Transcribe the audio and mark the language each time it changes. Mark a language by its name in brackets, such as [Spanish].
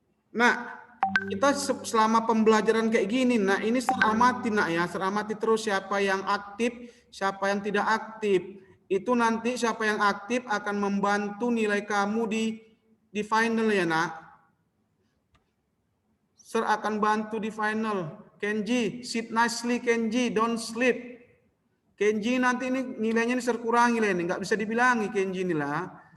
[Indonesian] Nah, kita selama pembelajaran kayak gini, nah ini seramati nak ya, seramati terus siapa yang aktif, siapa yang tidak aktif. Itu nanti siapa yang aktif akan membantu nilai kamu di final ya nak. Sir akan bantu di final. [English] Kenji, sit nicely Kenji, don't sleep. [Indonesian] Kenji nanti ini nilainya ini Sir kurangi lah ini, nggak bisa dibilangi Kenji ini lah.